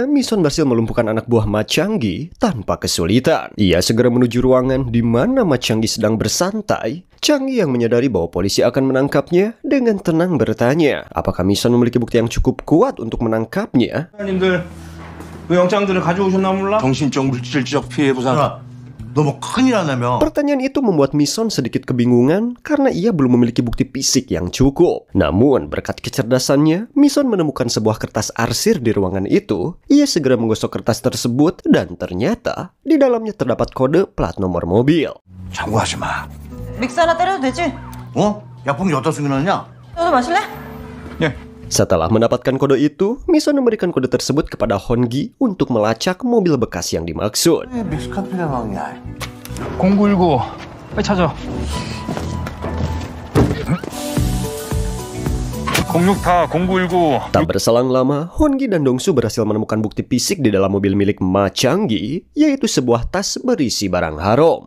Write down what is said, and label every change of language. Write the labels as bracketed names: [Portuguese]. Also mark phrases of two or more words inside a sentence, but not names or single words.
[Indonesian] Mison berhasil melumpuhkan anak buah Macanggi tanpa kesulitan. Ia segera menuju ruangan di mana Macanggi sedang bersantai. Changi yang menyadari bahwa polisi akan menangkapnya dengan tenang bertanya, apakah Mison memiliki bukti yang cukup kuat untuk menangkapnya? [Korean] 사장님들 왜 영장들을 가져오셨나 몰라? 정신적 물질적 피해 보상. 너 뭐 큰일 났냐며. [Indonesian] Pertanyaan itu membuat Mison sedikit kebingungan karena ia belum memiliki bukti fisik yang cukup. Namun, berkat kecerdasannya, Mison menemukan sebuah kertas arsir di ruangan itu. Ia segera menggosok kertas tersebut dan ternyata di dalamnya terdapat kode plat nomor mobil. [Korean] 참고하지 마. 믹스 하나 때려도 되지? 어? 약봉지 어디다 숨겨놨냐? 너도 마실래? [Indonesian] Setelah mendapatkan kode itu, Mison memberikan kode tersebut kepada Hongi untuk melacak mobil bekas yang dimaksud. [Korean] 믹스커피가 막냐. 0919 빨리 찾아. 064 0919. [Indonesian] Tak berselang lama, Hongi dan Dongsu berhasil menemukan bukti fisik di dalam mobil milik Ma Changgi, yaitu sebuah tas berisi barang haram.